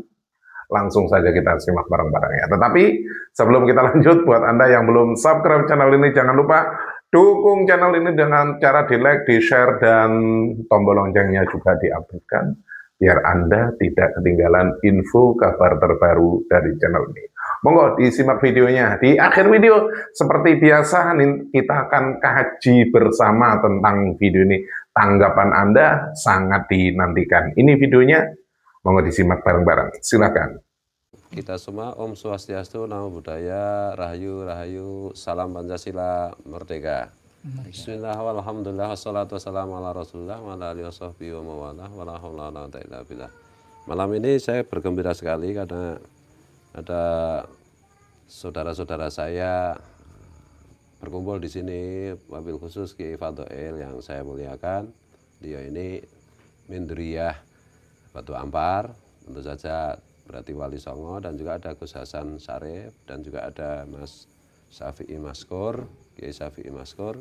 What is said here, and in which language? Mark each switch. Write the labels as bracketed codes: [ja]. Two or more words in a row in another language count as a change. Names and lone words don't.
[id] Langsung saja kita simak bareng-bareng ya. Tetapi sebelum kita lanjut, buat Anda yang belum subscribe channel ini, jangan lupa dukung channel ini dengan cara di like, di share, dan tombol loncengnya juga diaktifkan biar Anda tidak ketinggalan info kabar terbaru dari channel ini. Monggo disimak videonya. Di akhir video seperti biasa kita akan kaji bersama tentang video ini. Tanggapan Anda sangat dinantikan. Ini videonya, monggo disimak bareng-bareng. Silakan. Kita semua [sa] Om Swastiastu, [pi] Namo Buddhaya, [id] Rahayu, Rahayu, Salam Pancasila, Merdeka. [ar] بسم الله، والحمد لله، والصلاة والسلام على رسول الله، وعلى آله وصحبه ومن والاه، ولا حول ولا قوة إلا بالله. [id] Malam ini saya bergembira sekali karena ada saudara-saudara saya berkumpul di sini, [ar] وبالخصوص [id] Kiai Fadhail yang saya muliakan. Dia ini Mindriyah Batu Ampar, tentu saja berarti Wali Songo, dan juga ada Gus Hasan Sarif, dan juga ada Mas Syafi'i Maskur, Kiai Syafi'i Maskur.